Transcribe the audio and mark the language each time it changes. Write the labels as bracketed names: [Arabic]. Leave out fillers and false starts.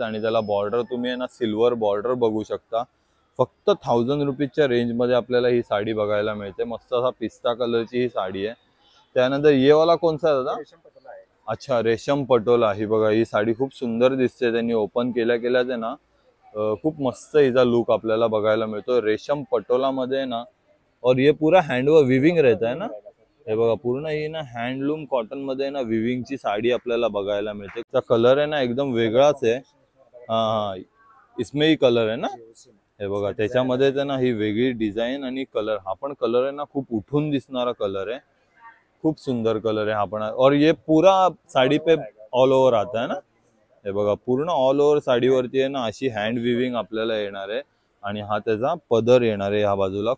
[Marathi] आणि त्याला बॉर्डर तुम्ही आहे ना सिल्वर बॉर्डर बघू शकता. फक्त 1000 रुपीजच्या रेंज मध्ये आपल्याला ही साडी बघायला मिळते. मस्त असा पिस्ता कलरची ही साडी आहे. त्यानंतर [Hindi] ये वाला कोणसा दादा? [Marathi] अच्छा रेशम पटोला. ही बघा ही साडी खूप सुंदर दिसते. त्यांनी ओपन केल्या केल्याच आहे ना खूप मस्त हिचा लुक आपल्याला बघायला मिळतो रेशम पटोला मध्ये ना. [Hindi] और ये पूरा हँडवर्क विविंग रहता है ना. [Marathi] हे बघा पूर्ण ही ना हँडलूम कॉटन मध्ये ना विविंगची साडी आपल्याला बघायला मिळते. त्याचा कलर आहे ना एकदम वेगळाच आहे. हा इसमें ही कलर आहे ना. हे बघा त्याच्यामध्ये ना ही वेगळी डिझाईन आणि कलर. हा पण कलर आहे ना खूप उठून दिसणारा कलर आहे. खूप सुंदर कलर आहे हा पण. [Hindi] और ये पूरा साडी पे ऑल ओव्हर आता है ना. [Marathi] हे बघा पूर्ण ऑल ओव्हर साडीवरती आहे ना अशी हँड विविंग आपल्याला येणार आहे. आणि हा त्याचा पदर येणार आहे ह्या बाजूला.